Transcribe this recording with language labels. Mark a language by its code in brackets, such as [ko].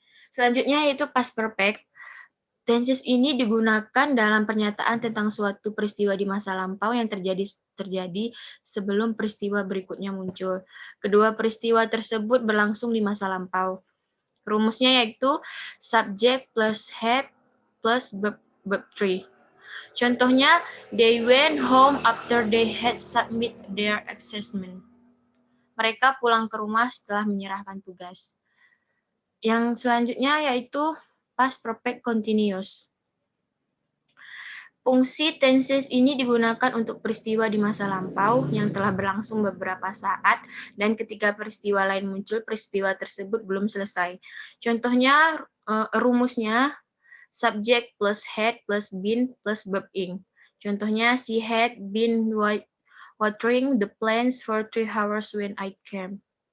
[id] Selanjutnya yaitu past perfect. Tenses ini digunakan dalam pernyataan tentang suatu peristiwa di masa lampau yang terjadi sebelum peristiwa berikutnya muncul. Kedua peristiwa tersebut berlangsung di masa lampau. Rumusnya yaitu subject plus had plus verb 3. [en] Contohnya, they went home after they had submit their assessment. [id] Mereka pulang ke rumah setelah menyerahkan tugas. Yang selanjutnya yaitu past perfect continuous. Fungsi tenses ini digunakan untuk peristiwa di masa lampau yang telah berlangsung beberapa saat dan ketika peristiwa lain muncul, peristiwa tersebut belum selesai. Contohnya, rumusnya subject plus had plus been plus verb ing. [en] Contohnya, she had been watering the plants for 3 hours when I came.